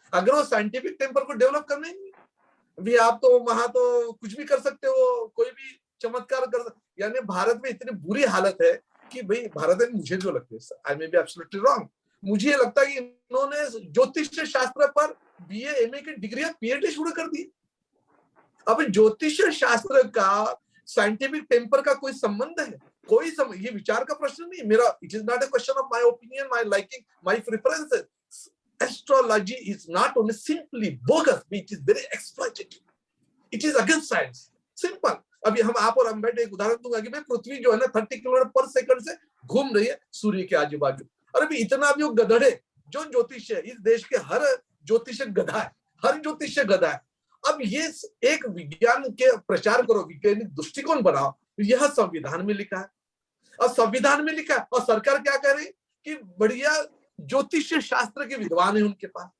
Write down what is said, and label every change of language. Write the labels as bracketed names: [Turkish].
[Hindi] अगर वो scientific temper को डेवलप करने भी, आप तो वहां तो कुछ भी कर सकते हो, कोई भी चमत्कार कर सकते, यानी भारत में इतनी बुरी हालत है कि भाई भारत में, मुझे जो लगता है, [English] I may be absolutely wrong, [Hindi] मुझे लगता है कि इन्होंने ज्योतिष शास्त्र पर बीए एमए की डिग्री पीएचडी शुरू कर दी। अब ज्योतिष शास्त्र का साइंटिफिक टेम्पर का कोई संबंध है? कोई ये विचार का प्रश्न नहीं मेरा। [English] It is not a question of my opinion, my liking, my preferences. Astrology is not only simply bogus, it is very exploitative. It is against science. Simple. [Hindi] अभी हम आप और हम बैठे, एक उदाहरण दूंगा कि भाई पृथ्वी जो है ना 30 किलोमीटर पर सेकंड से घूम रही है सूर्य के आजू बाजू, और अभी इतना भी वो गधड़े जो ज्योतिष है, इस देश के हर ज्योतिष गधा है, हर ज्योतिष गधा है। अब ये एक विज्ञान के प्रचार करो, वैज्ञानिक दृष्टिकोण बनाओ, यह संविधान में लिखा है, और संविधान में लिखा है, और सरकार क्या कह रही कि बढ़िया ज्योतिष शास्त्र के विद्वान है उनके पास।